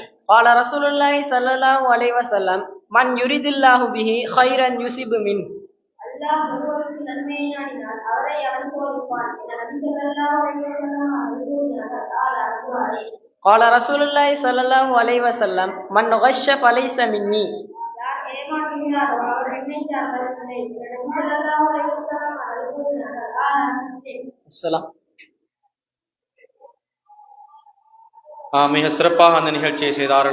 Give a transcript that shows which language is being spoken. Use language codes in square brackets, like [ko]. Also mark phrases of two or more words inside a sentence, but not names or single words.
[ar] قال رسول الله صلى الله عليه وسلم من يريد الله به خيرا يصب منه [ta] அல்லாஹ் ஒருவருக்கு நன்மையை நாடினால் அவரை அவன் போதிப்பான் என நபி [ar] صلى الله عليه وسلم [ta] அவர்கள் கூறினார்கள். அல்-புகாரி. [ar] قال رسول الله صلى الله عليه وسلم من غش فليس مني [ta] யார் ஏமாற்றுகிறாரோ அவர் என்னை சார்ந்தவர்கள் என நபி [ar] صلى الله عليه وسلم [ta] அவர்கள் கூறினார்கள். அல்-முஸ்லிம். [ar] السلام. [ta] மிக சிறப்பாக அந்த நிகழ்ச்சியை செய்தார்கள்.